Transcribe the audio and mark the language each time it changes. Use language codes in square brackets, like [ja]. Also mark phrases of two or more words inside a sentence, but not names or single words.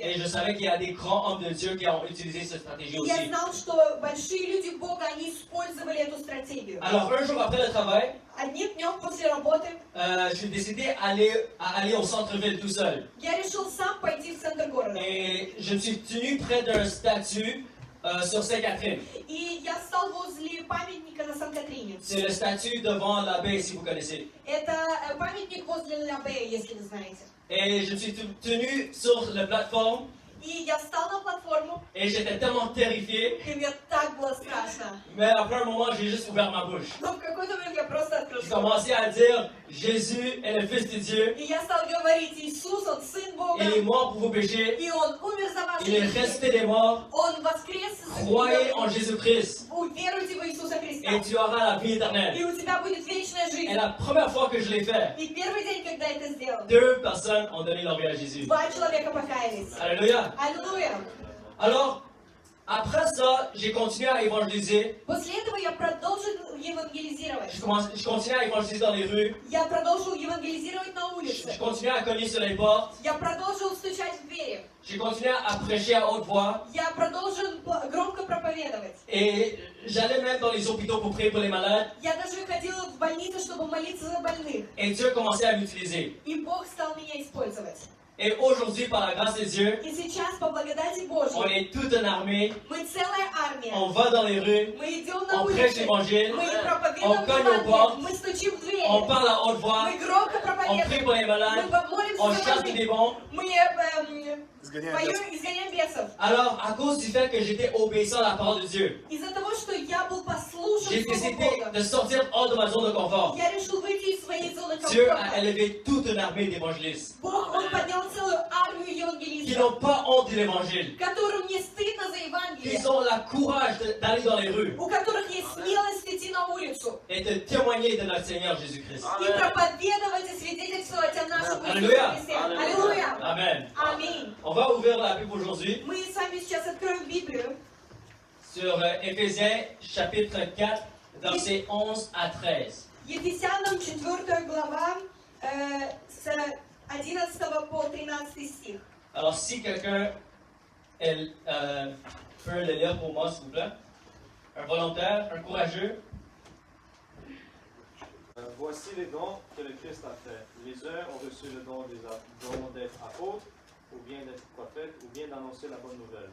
[fr] et je savais qu'il y a des grands hommes de Dieu qui ont utilisé cette stratégie [ru] И я [fr] aussi. [ru] знал, что большие люди Бога, они использовали эту стратегию. [fr] Alors, un jour après le travail, [ru] Одним днем после работы [fr] j'ai décidé aller au centre-ville tout seul. [ru] я решил сам пойти в центр города. [fr] Et je me suis tenu près d'un statut sur Sainte-Catherine. [ru] И я стал возле памятника на Сан-Катрине. [fr] C'est le statut devant l'abbaye, si vous connaissez. [ru] Это памятник возле Лабея, если вы знаете. [fr] Et je me suis tenu sur la plateforme [ru] И я встал на платформу, [fr] et j'étais tellement terrifié. [ru] и мне так было страшно. [fr] Mais après un moment, j'ai juste ouvert ma bouche. [ru] Но в какой-то момент я просто открыл [fr] J'ai [ru] рот. [fr] commencé à dire Jésus est le Fils de Dieu. [ru] И я стал говорить, Иисус, Он Сын Бога, [fr] Il est mort pour vos péchés. [ru] и Он умер за ваши [fr] Il est [ru] грехи. [fr] resté des morts. [ru] Он воскрес из [fr] Croyez en [ru] мертвых. [fr] Jésus-Christ [ru] Уверуйте в Иисуса Христа, [fr] et tu auras la vie [ru] и [fr] éternelle. [ru] у тебя будет вечная [fr] Et [ru] жизнь. [fr] la première fois que je l'ai fait, [ru] И первый день, когда это сделал, [fr] 2 personnes ont donné leur vie à Jésus. [ru] 2 человека покаялись. [fr] Alléluia. [ru] Аллилуйя! [fr] Alors, après ça, j'ai continué à évangéliser. [ru] После этого я продолжил евангелизировать. [fr] Je continuais à évangéliser dans les rues. [ru] Я продолжил евангелизировать на [fr] Je [ru] улице. [fr] continuais à cogner sur les portes. [ru] Я продолжил стучать в двери. [fr] J'ai continué à prêcher à haute voix. [ru] Я продолжил громко проповедовать. [fr] Et j'allais même dans les hôpitaux pour prier pour les malades. [ru] Я даже ходила в больницу, чтобы молиться за больных. [fr] Et Dieu commençait à m'utiliser. [ru] И Бог стал меня использовать. [fr] Et aujourd'hui, par la grâce de Dieu, [ru] И сейчас, по благодати [fr] on [ru] Божьей, [fr] est toute une armée. [ru] мы целая армия. [fr] On va dans les rues. [ru] Мы идем на [fr] On prêche [ru] улицу. [fr] l'évangile. [ru] Мы [fr] On [ru] проповедуем [fr] cogne aux [ru] Евангелие. [fr] portes. [ru] Мы стучим в двери. [fr] On parle à haute voix. [ru] Мы громко [fr] On prie [ru] проповедуем. [fr] pour les malades. [ru] Мы молимся [fr] On [ru] за [fr] chasse les [ru] больных. [fr] démons. [ru] Мы Изгоняем поем, бесов. изгоняем бесов. [fr] Alors, à cause du fait que j'étais obéissant à la parole de Dieu, [ru] Из-за того, что я был послушен [fr] j'ai [ru] Слову [fr] décidé [ru] Бога, [fr] de sortir hors de ma zone de confort. [ru] я решил выйти из своей зоны [fr] Dieu a [ru] комфорта. [fr] élevé toute une armée d'évangélistes [ru] Бог, Он поднял целую армию [fr] qui [ru] евангелистов, [fr] n'ont pas honte de l'évangile, [ru] которым не стыдно за Евангелие, [fr] qui ont le courage d'aller dans les rues [ru] у которых есть смелость идти на улицу [fr] et de témoigner de notre Seigneur Jésus-Christ. [ru] и проповедовать и свидетельствовать о нашем Аллилуйя. Иисусе Христе. Аллилуйя! [fr] Amen. [ru] Аминь! [fr] On va ouvrir la Bible aujourd'hui [ru] Мы с вами сейчас откроем Библию [fr] sur Éphésiens chapitre 4, versets 11 à 13. [ru] Ефесянам 4 глава с 11 по 13 стих. [fr] Alors, si quelqu'un peut le lire pour moi, s'il vous plaît. Un volontaire, un courageux. Voici les dons que le Christ a fait. Les uns ont reçu le don d'être apôtres, ou bien d'être prophètes, ou bien d'annoncer la bonne nouvelle.